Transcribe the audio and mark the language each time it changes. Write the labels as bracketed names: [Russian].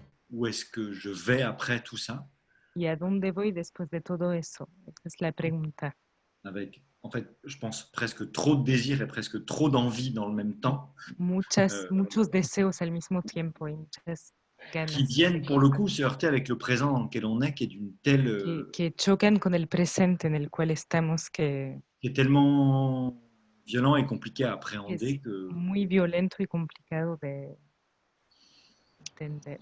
[French] Où est-ce que je vais après tout ça? [Spanish] ¿Y a dónde voy después de todo eso? Esa es la pregunta. [French] Avec, en fait, je pense presque trop de désir et presque trop d'envie dans le même temps, [Spanish] Muchos deseos al mismo tiempo y muchas ganas [French] qui viennent pour le coup se heurter avec le présent dans lequel on est, qui est d'une telle, [Spanish] que chocan con el presente en el cual estamos, que [French] qui est tellement violent et compliqué à [Spanish] es [French] appréhender que [Spanish] muy violento y complicado de entender,